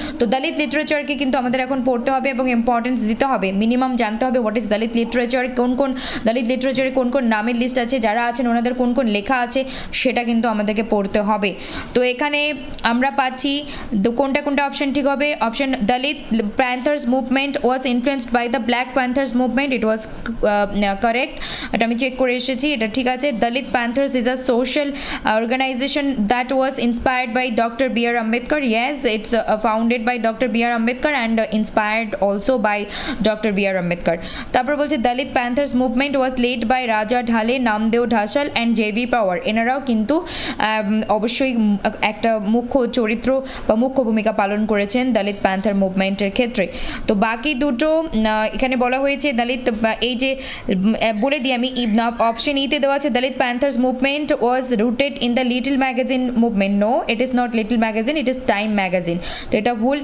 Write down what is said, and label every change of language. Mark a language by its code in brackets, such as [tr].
[bn] তো দলিত লিটারেচারকে কিন্তু আমাদের এখন পড়তে হবে এবং ইম্পর্টেন্স দিতে হবে, মিনিমাম জানতে হবে হোয়াট ইজ দলিত লিটারেচার, কোন কোন দলিত লিটারেচারে কোন কোন নামের লিস্ট আছে, যারা আছেন ওনাদের কোন কোন লেখা আছে, সেটা কিন্তু আমাদেরকে পড়তে হবে। তো এখানে আমরা পাচ্ছি কোনটা কোনটা অপশন ঠিক হবে। [en] option Dalit Panthers movement was influenced by the Black Panthers movement, it was correct, [bn] এটা আমি চেক করে এসেছি, এটা ঠিক আছে। [en] Dalit Panthers is a social organization that was inspired by Dr. B.R. Ambedkar, yes, it's founded by Dr. B.R. Ambedkar and inspired also by Dr. B.R. Ambedkar. [bn] তারপর বলছে [en] Dalit Panthers movement was led by Raja Dhale, Namdeo Dhasal and J.V. [bn] Pawar, এনারাও কিন্তু অবশ্যই একটা মুখ্য চরিত্র বা মুখ্য ভূমিকা পালন করেছেন দলিত প্যান্থার মুভমেন্টের ক্ষেত্রে। তো বাকি দুটো এখানে বলা হয়েছে দলিত, এই যে বলে দিই আমি, অপশন ইতে দেওয়া আছে [en] Dalit Panthers movement was rooted in the little magazine movement, no it is not little magazine, it is Time magazine. [bn] তো এটা ভুল।